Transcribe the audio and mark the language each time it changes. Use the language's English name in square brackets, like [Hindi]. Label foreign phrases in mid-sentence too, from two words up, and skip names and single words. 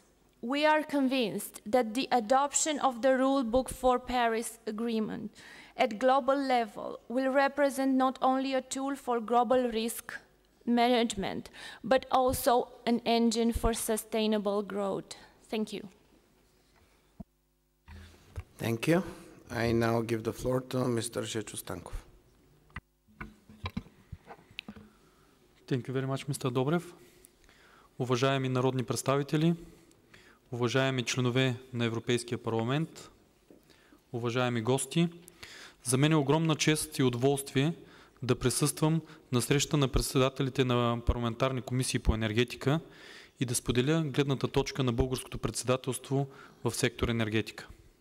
[English] We are convinced that the adoption of the rulebook for Paris Agreement at global level will represent not only a tool for global risk management, but also an engine for sustainable growth. Thank you. Thank you. I now give the floor to Mr. Jeciu Stankov. Thank you very much, Mr. Добрев. [Bulgarian] Уважаеми народни представители, уважаеми членове на Европейския парламент, уважаеми гости, за мен е огромна чест и удоволствие да присъствам на среща на председателите на парламентарни комисии по енергетика и да споделя гледната точка на българското председателство в сектор енергетика.